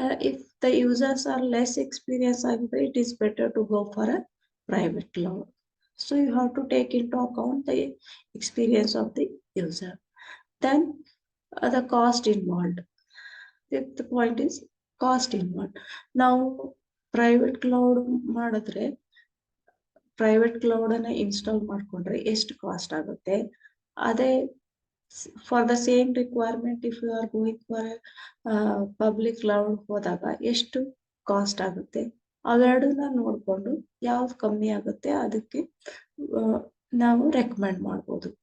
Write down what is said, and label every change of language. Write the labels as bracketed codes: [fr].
[en] if the users are less experience [kn] ಆಗಿದ್ರೆ [en] It is better to go for a private cloud. So you have to take into account the experience of the user. Then the cost involved. Fifth point is cost involved. Now private cloud [kn] ಮಾಡಿದ್ರೆ private cloud ಅನ್ನ install ಮಾಡ್ಕೊಂಡ್ರೆ ಎಷ್ಟು cost ಆಗುತ್ತೆ, ಅದೇ [en] for the same requirement if you are going for public cloud [kn] ಹೋದಾಗ ಎಷ್ಟು cost ಆಗುತ್ತೆ, ಅವೆರಡನ್ನ ನೋಡ್ಕೊಂಡು ಯಾವ್ದು ಕಮ್ಮಿ ಆಗುತ್ತೆ ಅದಕ್ಕೆ ನಾವು ರೆಕಮೆಂಡ್ ಮಾಡ್ಬೋದು.